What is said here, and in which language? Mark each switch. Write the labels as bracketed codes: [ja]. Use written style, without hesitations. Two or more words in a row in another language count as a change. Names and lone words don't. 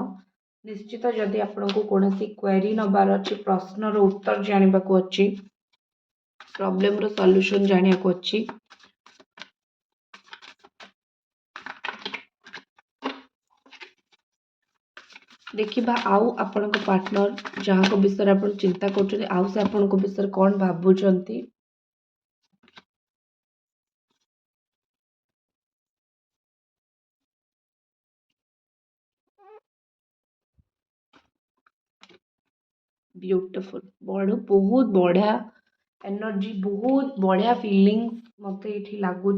[or] ନିଶ୍ଚିତ ଯଦି ଆପଣଙ୍କୁ କୌଣସି କ୍ୱେରି ନେବାର ଅଛି, ପ୍ରଶ୍ନର ଉତ୍ତର ଜାଣିବାକୁ ଅଛି, ପ୍ରୋବ୍ଲେମର ସଲ୍ୟୁସନ୍ ଜାଣିବାକୁ ଅଛି, ଦେଖିବା ଆଉ ଆପଣଙ୍କ ପାର୍ଟନର ଯାହାଙ୍କ ବିଷୟରେ ଆପଣ ଚିନ୍ତା କରୁଛନ୍ତି, ଆଉ ସେ ଆପଣଙ୍କ ବିଷୟରେ କ'ଣ ଭାବୁଛନ୍ତି। [hi] ब्यूटीफुल, बहुत बढ़िया एनर्जी, बहुत बढ़िया फीलिंग्स [or] ମତେ ଏ ଲାଗୁଚ।